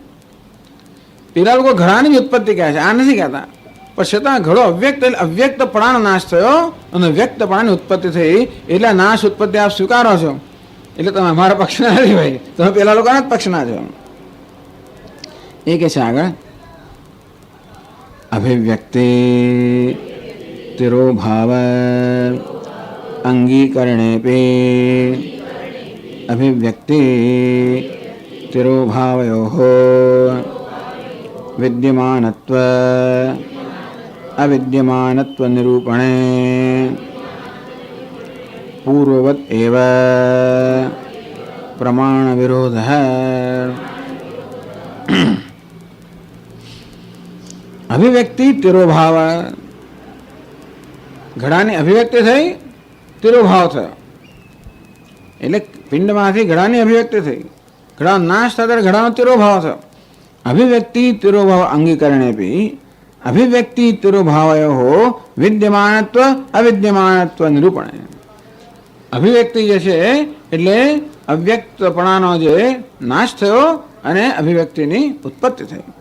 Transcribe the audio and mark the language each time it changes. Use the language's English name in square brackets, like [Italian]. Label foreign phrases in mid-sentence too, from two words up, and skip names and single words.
[Gujarati] પેલા લોકો ઘડાની જ ઉત્પત્તિ કહે છે, આ નથી કહેતા. પણ છતાં ઘડો અવ્યક્ત એટલે અવ્યક્તપણાનો નાશ થયો અને વ્યક્તપણાની ઉત્પત્તિ થઈ, એટલે નાશ ઉત્પત્તિ આપ સ્વીકારો છો. એટલે તમે અમારા પક્ષના નથી ભાઈ, તમે પેલા લોકોના જ પક્ષના છો. એ કે છે આગળ [Sanskrit] अभिव्यक्ति तिरोभाव अंगीकरणेपि अभिव्यक्ति तिरोभावयोः विद्यमानत्व अविद्यमानत्व निरूपणे पूर्ववत् एव प्रमाण विरोधः। [Gujarati] અભિવ્યક્તિ તિરોભાવ, ઘડાની અભિવ્યક્તિ થઈ, તિરોભાવ થયો એટલે પિંડમાંથી ઘડાની અભિવ્યક્તિ થઈ, ઘડા નાશ થતા ઘડાનો તિરોભાવ થયો. [Sanskrit] अभिव्यक्ति तिरोभाव अंगीकरणेपी अभिव्यक्ति तिरोभावयोः विद्यमानत्व अविद्यमानत्व निरूपणे. [Gujarati] અભિવ્યક્તિ જે છે એટલે અવ્યક્તપણાનો જે નાશ થયો અને અભિવ્યક્તિની ઉત્પત્તિ થઈ.